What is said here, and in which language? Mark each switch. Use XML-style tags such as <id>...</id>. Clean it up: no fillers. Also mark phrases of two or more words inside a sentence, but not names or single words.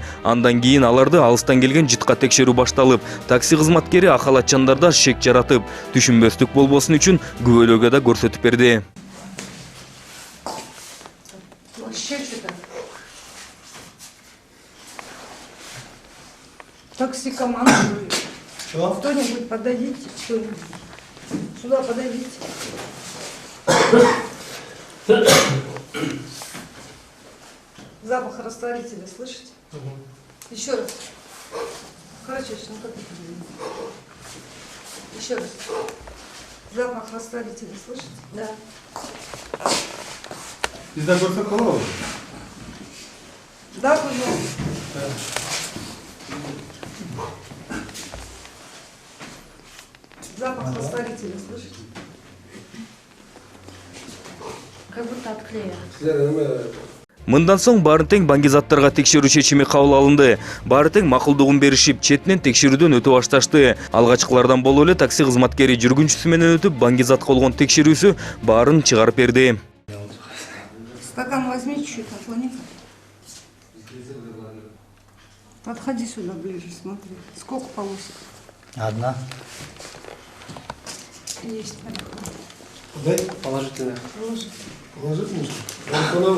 <ky>Андан кийин аларды алыстан келген жытка текшерүү башталып, такси кызматкери акалатчандарда шек жаратып, түшүнбөстүк болбосун үчүн күбөлөөгө да көрсөтүп берди.</ky> <ru>Такси командую. Кто-нибудь подойдите, кто-нибудь. Сюда подойдите. Запах растворителя, слышите? Еще раз. Короче, ну как это? Еще раз. Запах растворителя, слышите? Да. Да, пожалуйста. Запах растворителя, слышите? Как будто от клея.</ru> <ky>Мындан соң баарын тең баңгизаттарга текшерүү чечими кабыл алынды. Баары тең макулдугун беришип, четинен текшерүүдөн өтө башташты. Алгачкылардан болуп эле такси кызматкери жүргүнчүсү менен өтүп, баңгизатка болгон текшерүүсү баарын чыгарып берди.</ky> <ru>Стакан возьми чуть-чуть, наклони. Подходи сюда ближе, смотри. Сколько полосок? Одна. Есть. Положительно. Положительно? Положительно?</ru>